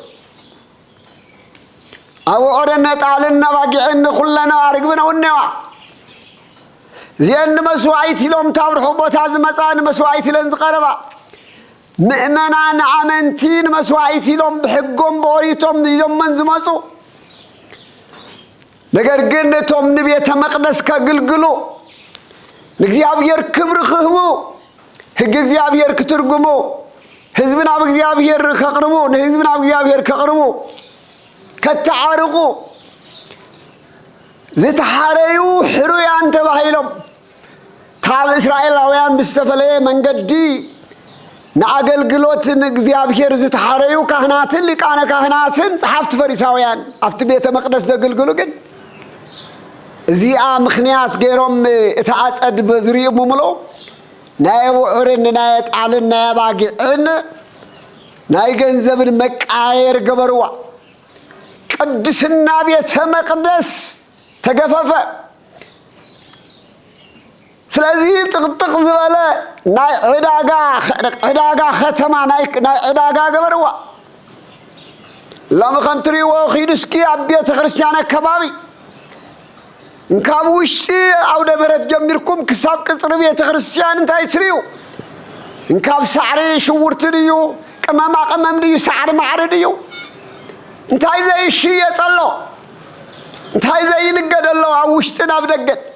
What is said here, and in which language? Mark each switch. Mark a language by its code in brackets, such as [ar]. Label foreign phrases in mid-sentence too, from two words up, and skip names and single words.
[ti] አቡዑርን ጣልን አባጊዕን ኩለና አርግብና ወነዋ ዚን መስዋዕት ኢሎም ታብርሑ ቦታ ዝመጻን መስዋዕት ኢለን ዝቀረባ ምእመናን አመንቲን መስዋዕት ኢሎም በሕጎም በኦሪቶም ይዘመን ዝመጹ ነገር ግን ቶም ንቤተ መቅደስ ከግልግሉ ለእግዚአብሔር ክብር ክህቡ ሕግ እግዚአብሔር ክትርጉሙ ሕዝብና በእግዚአብሔር ከቅርቡ ለሕዝብና በእግዚአብሔር ከቅርቡ ከተዓርቁ ዝተሐረዩ ሕሩያን ተባሂሎም ካብ እስራኤላውያን ብስተፈለየ መንገዲ ንአገልግሎት እግዚአብሔር ዝተሐረዩ ካህናትን ሊቃነ ካህናትን ጸሐፍት ፈሪሳውያን አፍት ቤተ መቅደስ ዘገልግሉ ግን እዚአ ምክንያት ገይሮም እታአጸድ በዝሪኡ ሙምሎ ናይ ውዑርን ናይ ጣልን ናይ ባጊዕን ናይ ገንዘብን መቃየር ገበርዋ ቅድስና ቤተ መቅደስ ተገፈፈ ስለዚህ ጥቅጥቅ ዝበለ ናይ ዕዳጋ ከተማ ናይ ዕዳጋ ገበርዋ ለምኸምትሪዎ ኺድስኪ ኣብ ቤተ ክርስቲያን ከባቢ እንካብ ውሽጢ አውደ ምሕረት ጀሚርኩም ክሳብ ቅጽር ቤተ ክርስቲያን እንታይ ትሪዩ እንካብ ሳዕሪ ሽውርቲ ድዩ ቅመማ ቅመም ድዩ ሳዕሪ ማዕሪ ድዩ እንታይ ዘይሽየጠሎ እንታይ ዘይንገደሎ ኣብ ውሽጢ ናብ ደገ